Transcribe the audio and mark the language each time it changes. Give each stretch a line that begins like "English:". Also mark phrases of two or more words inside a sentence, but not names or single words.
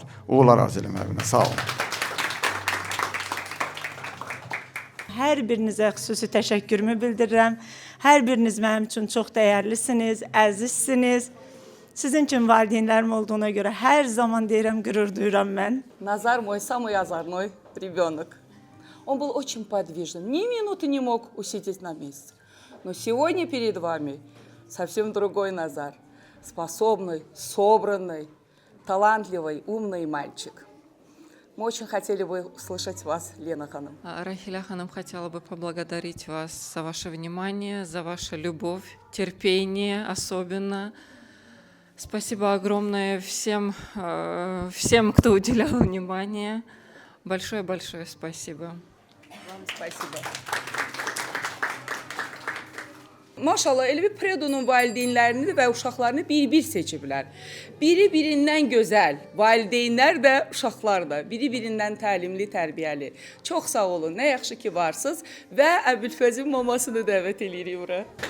Azerbaijani: Uğurlar arzu eləməyinə. Sağ olun. Hər birinizə xüsusi təşəkkürümü bildirirəm. Hər biriniz mənim üçün çox dəyərlisiniz, əzizsiniz. Sizin üçün valideynlərim olduğuna görə hər zaman deyirəm, qürur duyuram mən.
Russian: Назар мой самый озорной ребенок. Он был очень подвижным, ни минуты не мог усидеть на месте. Но сегодня перед вами совсем другой Назар. Способный, собранный, талантливый, умный мальчик. Мы очень хотели бы услышать вас, Лена Ханым. Рахиля Ханым, хотела бы поблагодарить вас за ваше внимание, за вашу любовь, терпение особенно. Спасибо огромное всем, кто уделял внимание. Большое-большое спасибо. Вам спасибо.
Azerbaijani: Maşallah, elə bir Predonun valideynlərini və uşaqlarını bir-bir seçiblər. Biri-birindən gözəl, valideynlər də, uşaqlar da, biri-birindən təlimli, tərbiyəli. Çox sağ olun, nə yaxşı ki varsınız və Əbülfəzin mamasını dəvət edirik bura.